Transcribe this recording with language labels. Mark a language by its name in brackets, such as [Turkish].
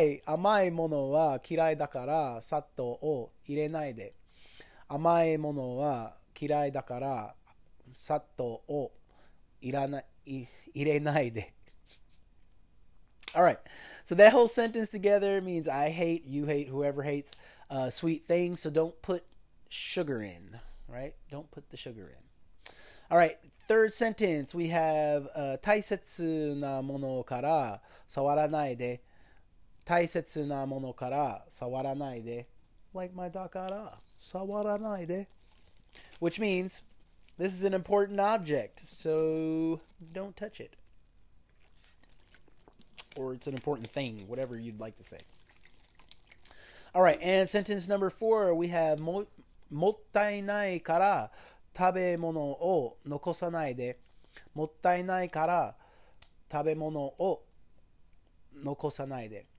[Japanese] 甘いものは嫌いだから砂糖を入れないで。甘いものは嫌いだから砂糖を入れないで. [English] All right. So that whole sentence together means I hate, you hate, whoever hates sweet things. So don't put sugar in, right? Don't put the sugar in. All right. Third sentence, we have [Japanese] 大切なものから触らないで。大切なものから触らないで. [English] Like my [Japanese] dakara. 触らないで. [English] Which means this is an important object, so don't touch it. Or it's an important thing, whatever you'd like to say. All right, and sentence number 4, we have [Japanese] もったいないから食べ物を残さないで。もったいないから食べ物を残さないで。